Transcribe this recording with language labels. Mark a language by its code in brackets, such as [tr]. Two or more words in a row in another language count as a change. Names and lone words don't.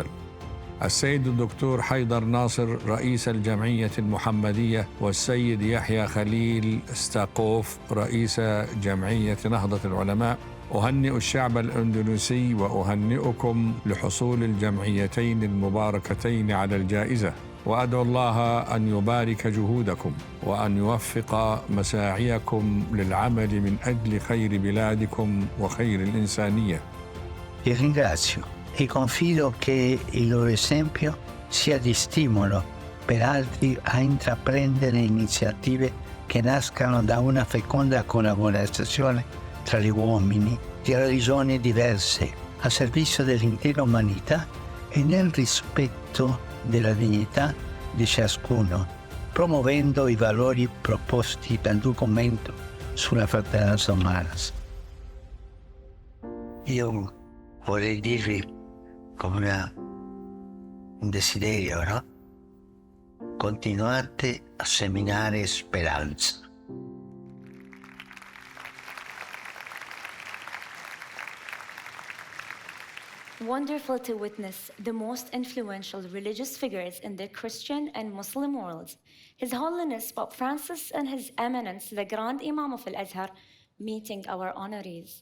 [ar] السيد الدكتور حيدر ناصر رئيس الجمعية المحمدية، والسيد يحيى خليل ستاقوف رئيس جمعية نهضة العلماء، أهنئ الشعب الإندونيسي وأهنئكم لحصول الجمعيتين المباركتين على الجائزة، وأدعو الله أن يبارك جهودكم وأن يوفق مساعيكم للعمل من أجل خير بلادكم وخير الإنسانية. [it] Vi ringrazio e confido che il loro esempio sia di stimolo per altri a intraprendere iniziative che nascano da una feconda collaborazione tra gli uomini di religioni diverse a servizio dell'intera umanità e nel rispetto della dignità di ciascuno, promuovendo i valori proposti dal documento sulla Fraternidad Humana. Io vorrei dirvi come un desiderio, no? Continuate a seminare speranza. [en] Wonderful to witness the most influential religious figures in the Christian and Muslim worlds, His Holiness Pope Francis and His Eminence, the Grand Imam of Al-Azhar, meeting our honorees.